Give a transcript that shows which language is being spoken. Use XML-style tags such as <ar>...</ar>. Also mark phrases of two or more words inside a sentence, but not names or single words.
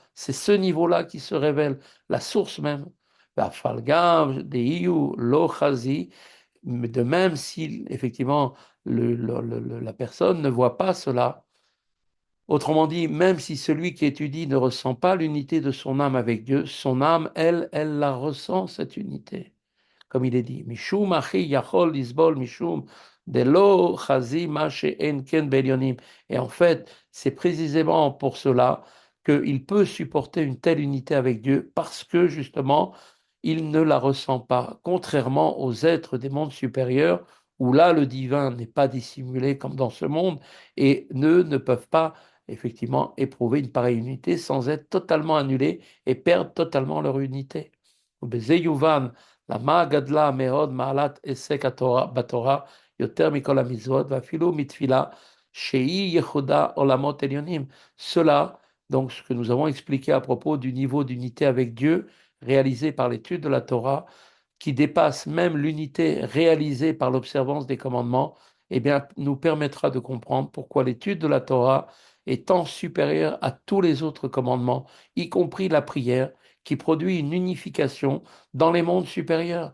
<fr>C'est ce niveau-là qui se révèle, la source même. De même si effectivement la personne ne voit pas cela. Autrement dit, même si celui qui étudie ne ressent pas l'unité de son âme avec Dieu, son âme, elle la ressent, cette unité. Comme il est dit,</fr> <he>משום הכי יכול לסבול משום דלא חזי מה שאין כן בעליונים.</he> <fr>Et en fait, c'est précisément pour cela qu'il peut supporter une telle unité avec Dieu, parce que justement, il ne la ressent pas, contrairement aux êtres des mondes supérieurs, où là, le divin n'est pas dissimulé comme dans ce monde, et ne peuvent pas effectivement éprouver une pareille unité sans être totalement annulés et perdre totalement leur unité.</fr> <he>למה גדלה מאוד מעלת עסק בתורה יותר מכל המצוות ואפילו מתפילה שהיא ייחודה עולמות עליונים.</he> <fr>Cela, donc ce que nous avons expliqué à propos du niveau d'unité avec Dieu réalisé par l'étude de la Torah, qui dépasse même l'unité réalisée par l'observance des commandements, eh bien, nous permettra de comprendre pourquoi l'étude de la Torah est tant supérieure à tous les autres commandements, y compris la prière, qui produit une unification dans les mondes supérieurs.</fr>